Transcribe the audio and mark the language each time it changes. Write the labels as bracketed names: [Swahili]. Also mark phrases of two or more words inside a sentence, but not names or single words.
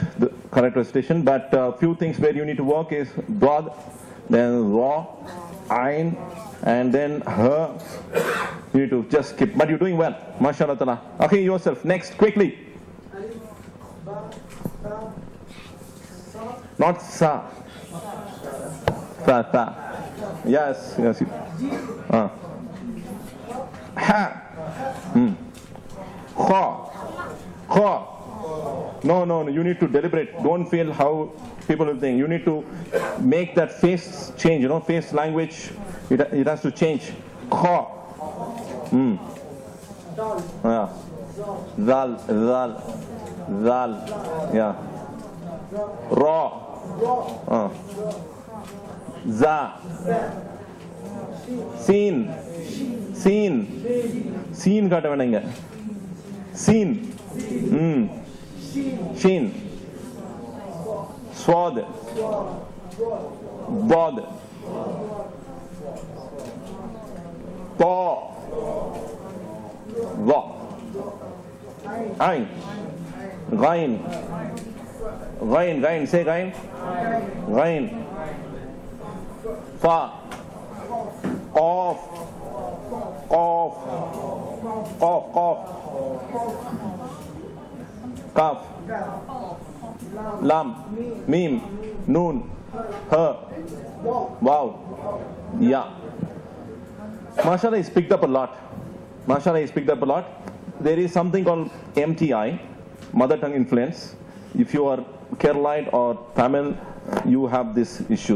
[English] The correct recitation. But few things where you need to work is dad, then ra, ain, and then ha. You need to just skip. But you're doing well. [Arabic] ما شاء الله تعالى. [English] Okay, yourself. Next, quickly. Not sa. Sa. Yes. Ha. Kha. Kha. No. You need to deliberate. Don't feel how people will think. You need to make that face change. Face language. It has to change. Kha. Yeah. Zal. Yeah. Ra. Za. Seen. [Hindi] काटा बनेंगे. Seen. [English] Shin. Swad. Bod. Ta. Va. Ain. Ghain. Say ghain. Ghain. Fa. Qaf. Kaf. Lam. Mim. Noon. Ha. Wow. Yeah. MashaAllah, he's picked up a lot. MashaAllah, he's picked up a lot. There is something called MTI, mother tongue influence. If you are Keralite or Tamil, you have these issues.